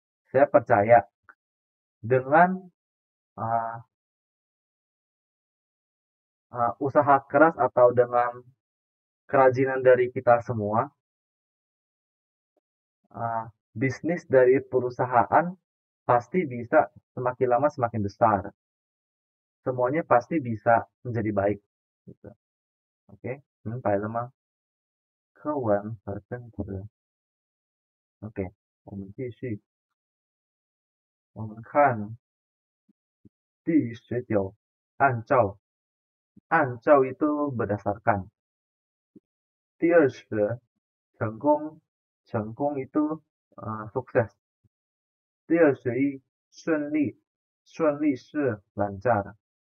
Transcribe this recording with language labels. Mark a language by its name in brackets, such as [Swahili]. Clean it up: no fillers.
[Indonesian] Saya percaya dengan uh, usaha keras atau dengan kerajinan dari kita semua, bisnis dari perusahaan pasti bisa semakin lama semakin besar. Semuanya pasti bisa menjadi baik. Gitu. [Chinese] Oke, 明白了吗？课文和真词。 OK，我们看第19，按照 [Indonesian] itu berdasarkan. 第20，成功itu sukses. [Chinese] 第21，顺利是lancar.